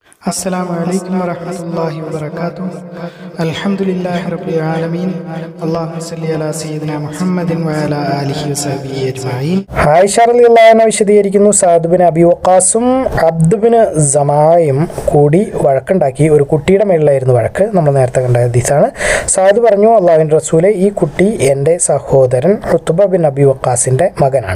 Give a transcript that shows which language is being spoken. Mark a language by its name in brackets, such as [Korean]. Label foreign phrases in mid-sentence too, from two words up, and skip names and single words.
[Arabic] السلام عليكم ورحمة الله وبركاته. الحمد لله رب العالمين. اللهم صل على سيدنا محمد وعلى آله وصحبه أجمعين. [Malayalam] ആയിഷ [Arabic] رضي الله عنها [Malayalam] വിശദീകരിക്കുന്നു, സഅദ് ബിൻ അബി വഖാസും അബ്ദ് ബിൻ സമായും കൂടി വഴക്കുണ്ടാക്കി. ഒരു കുട്ടിയുടെ മേളിലായിരുന്നു വഴക്ക്. നമ്മൾ നേരത്തെ കണ്ട ഹദീസാണ്. സഅദ് പറഞ്ഞു, അള്ളാഹുവിൻ്റെ റസൂലെ, ഈ കുട്ടി എൻ്റെ സഹോദരൻ ഉത്ബ ബിൻ അബി വഖാസിൻ്റെ മകനാണ്.